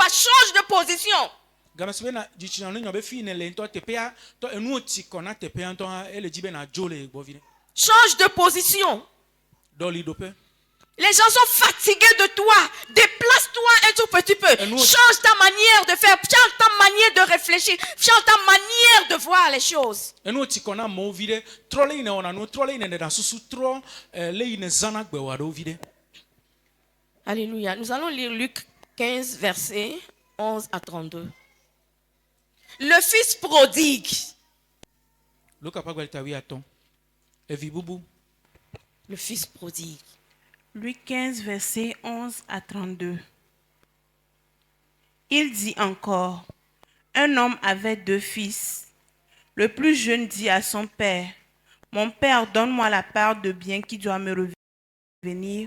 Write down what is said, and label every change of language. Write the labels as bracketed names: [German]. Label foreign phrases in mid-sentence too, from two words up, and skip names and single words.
[French] Change de position. [Ewe] Game asu be na dzitsina nu nyɔ be fi ne le ŋutɔ teƒea tɔ enuwo tsi kɔ na teƒea ŋutɔ hã ele dzi be na dzo le gbɔ vi ɖe. [French] Change de position. [Ewe] Dɔli ɖoƒe. [French] Les gens sont fatigués de toi. Déplace-toi un tout petit peu. Et nous- Change ta manière de faire. Change ta manière de réfléchir. Change ta manière de voir les choses. [Ewe] Enuwo tsi kɔ na amewo vi ɖe. Trɔ le yina wɔna nu, trɔ le yina ɖeɖa susu, trɔ le yina zãna gbewa ɖewo vi ɖe. [French] Alléluia. Nous allons lire Luc 15, versets 11 à 32. Le fils prodigue. [Ewe] Luka ƒe agbelita 8. Evi bubu. [French] Le fils prodigue. Luc 15, versets 11 à 32. Il dit encore, un homme avait 2 fils. Le plus jeune dit à son père, mon père, donne-moi la part de bien qui doit me revenir.